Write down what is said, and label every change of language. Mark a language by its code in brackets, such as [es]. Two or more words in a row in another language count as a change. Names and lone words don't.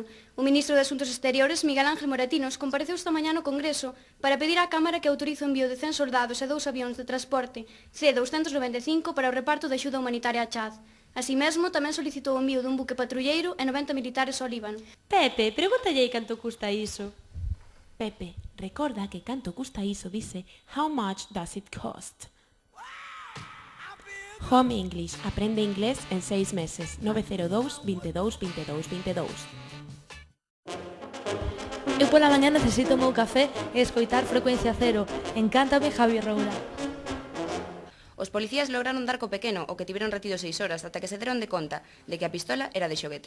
[gl] O ministro de Asuntos Exteriores, Miguel Ángel Moratinos, compareceu esta mañá no Congreso para pedir á Cámara que autorice o envío de 100 soldados e 2 avións de transporte C-295 para o reparto de axuda humanitaria a Chad. Así mesmo, tamén solicitou o envío dun buque patrulleiro e 90 militares ao Líbano. Pepe, pregúntalle canto custa iso. Pepe, recorda que canto custa iso dice [en] How much does it cost? [gl] Home English, [es] aprende inglés en 6 meses. 902 22 22 22. [gl] Eu pola mañá necesito o meu café e escoitar Frecuencia Cero. Encántame Javi Roura. Os policías lograron dar co pequeno, o que tiveron retido 6 horas, ata que se deron de conta de que a pistola era de xoguete.